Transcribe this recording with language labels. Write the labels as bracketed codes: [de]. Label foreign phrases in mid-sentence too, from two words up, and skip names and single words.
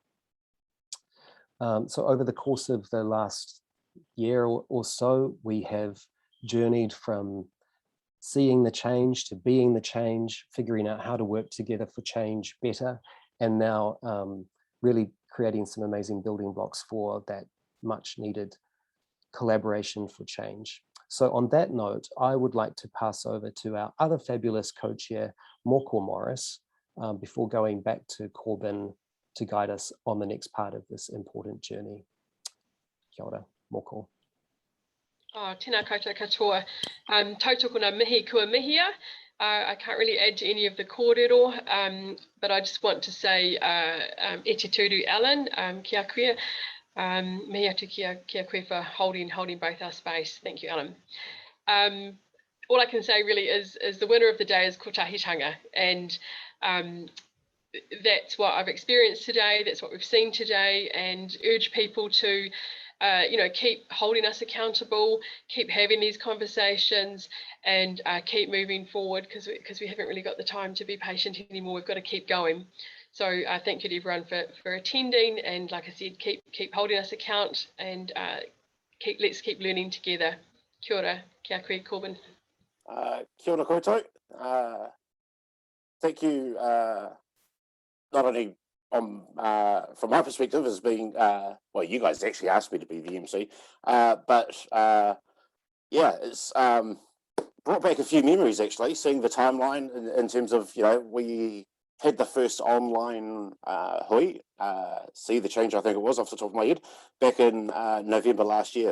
[en] So over the course of the last year or so, we have journeyed from seeing the change to being the change, figuring out how to work together for change better, and now really creating some amazing building blocks for that much needed collaboration for change. So on that note, I would like to pass over to our other fabulous co-chair, Moko Morris, before going back to Corban to guide us on the next part of this important journey. [mi] Kia ora, Moko. Oh, tēnā koutou katoa. Tautoko nā mihi kua mihia. [en] I can't really add to any of the kōrero, but I just want to say [mi] e te tūru Alan, kia koe. Mihi atu kia koe [en] for holding both our space. Thank you, Alan. All I can say really is the winner of the day is kotahitanga, and that's what I've experienced today, that's what we've seen today, and urge people to keep holding us accountable, keep having these conversations, and keep moving forward, because we haven't really got the time to be patient anymore. We've got to keep going. So thank you to everyone for attending, and like I said, keep holding us account, and let's keep learning together. [mi] Kia ora, kia koe, Corban. Kia ora koutou. [en] Thank you, not only from my perspective as being, well, you guys actually asked me to be the MC, but yeah, it's brought back a few memories actually, seeing the timeline in terms of, we had the first online hui, see the change, I think it was off the top of my head, back in November last year.